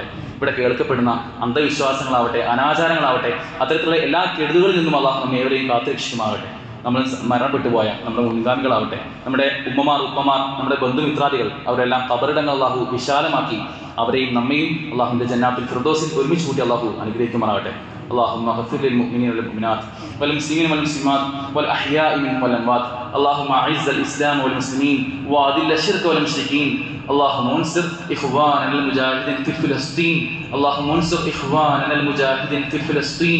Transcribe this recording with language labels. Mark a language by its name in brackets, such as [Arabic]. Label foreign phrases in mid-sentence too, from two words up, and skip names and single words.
[Malayalam] ഇവിടെ കേൾക്കപ്പെടുന്ന അന്ധവിശ്വാസങ്ങളാവട്ടെ, അനാചാരങ്ങളാവട്ടെ, അത്തരത്തിലുള്ള എല്ലാ കെടുതികളിൽ നിന്നും അള്ളാഹു നമ്മെ ഏവരെയും കാത്തുരക്ഷിക്കുമാകട്ടെ. നമ്മൾ മരണപ്പെട്ടു പോയ നമ്മുടെ മുൻഗാമികളാവട്ടെ, നമ്മുടെ ഉമ്മമാർ, ഉപ്പമാർ, നമ്മുടെ ബന്ധുമിത്രാദികൾ, അവരെല്ലാം ഖബറിടങ്ങൾ അള്ളാഹു വിശാലമാക്കി അവരെയും നമ്മയും അള്ളാഹുവിൻ്റെ ജന്നാത്തുൽ ഫിർദൗസിൽ ഒരുമിച്ച് കൂട്ടി അള്ളാഹു അനുഗ്രഹിക്കുമാറാകട്ടെ. [Arabic] اللهم اغفر للمؤمنين والمؤمنات والمسلمين والمسلمات والأحياء منهم والأموات. اللهم أعز الإسلام والمسلمين وأذل الشرك والمشركين. اللهم انصر إخواننا المجاهدين في فلسطين. اللهم انصر إخواننا المجاهدين في فلسطين.